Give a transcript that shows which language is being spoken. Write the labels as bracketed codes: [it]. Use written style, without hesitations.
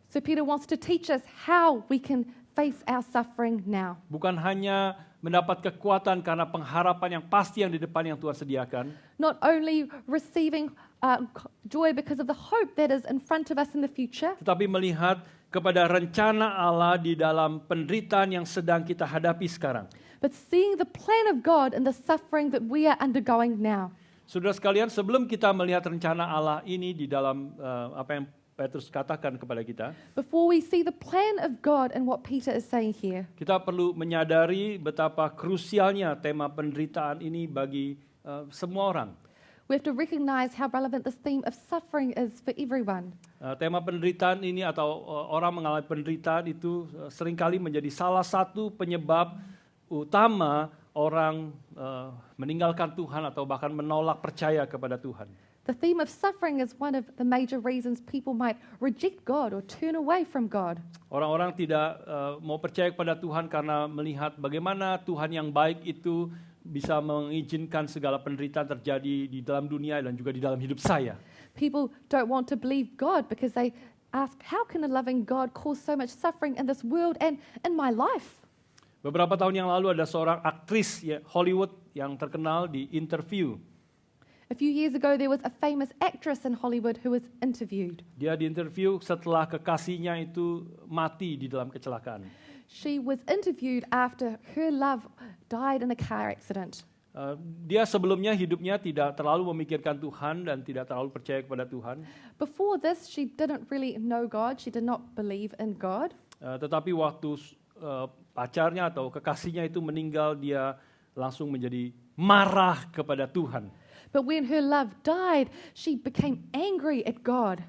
[en] So Peter wants to teach us how we can face our suffering now. [id] Bukan hanya mendapat kekuatan karena pengharapan yang pasti yang di depan yang Tuhan sediakan. [en] Not only receiving joy because of the hope that is in front of us in the future, [id] Tetapi melihat kepada rencana Allah di dalam penderitaan yang sedang kita hadapi sekarang. [en] but seeing the plan of God in the suffering that we are undergoing now. [id] Saudara sekalian, sebelum kita melihat rencana Allah ini di dalam apa yang Petrus katakan kepada kita, [en] Before we see the plan of God and what Peter is saying here, [id] kita perlu menyadari betapa krusialnya tema penderitaan ini bagi semua orang. [en] we have to recognize how relevant this theme of suffering is for everyone. [id] Tema penderitaan ini atau orang mengalami penderitaan itu seringkali menjadi salah satu penyebab utama orang meninggalkan Tuhan atau bahkan menolak percaya kepada Tuhan. [en] The theme of suffering is one of the major reasons people might reject God or turn away from God. [id] Orang-orang tidak mau percaya kepada Tuhan karena melihat bagaimana Tuhan yang baik itu bisa mengizinkan segala penderitaan terjadi di dalam dunia dan juga di dalam hidup saya. [en] People don't want to believe God because they ask, how can a loving God cause so much suffering in this world and in my life? [id] Beberapa tahun yang lalu ada seorang aktris Hollywood yang terkenal di interview. [en] A few years ago, there was a famous actress in Hollywood who was interviewed. [id] Dia diinterview setelah kekasihnya itu mati di dalam kecelakaan. [en] She was interviewed after her love died in a car accident. [id] Dia sebelumnya hidupnya tidak terlalu memikirkan Tuhan dan tidak terlalu percaya kepada Tuhan. [en] Before this, she didn't really know God. She did not believe in God. [id] Tetapi waktu pacarnya atau kekasihnya itu meninggal, dia langsung menjadi marah kepada Tuhan. [en] But when her love died, she became angry at God.